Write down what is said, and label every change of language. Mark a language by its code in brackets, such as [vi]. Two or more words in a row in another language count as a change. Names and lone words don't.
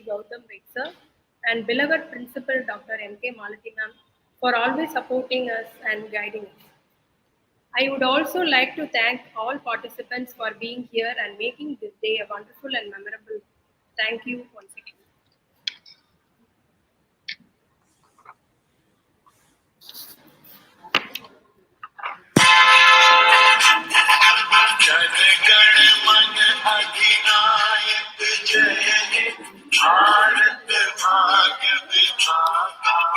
[en] Gautam Vaid, sir, and beloved principal Dr. M.K. Malatinam for always supporting us and guiding us. I would also like to thank all participants for being here and making this day a wonderful and memorable. Thank you once again. [bn] জনগণ মন অধিনায়ক জয় হে ভারত ভাগ্য বিধাতা